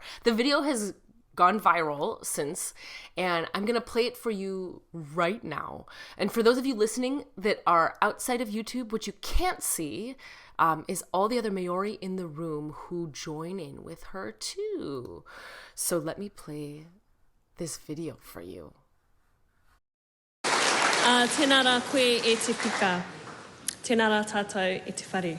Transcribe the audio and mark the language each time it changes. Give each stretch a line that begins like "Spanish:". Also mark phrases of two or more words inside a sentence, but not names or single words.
English: The video has gone viral since, and I'm going to play it for you right now. And for those of you listening that are outside of YouTube, what you can't see is all the other Māori in the room who join in with her too. So let me play this video for you.
Māori: Tēnā rā koe e te pika, tēnā rā tātou e te whare.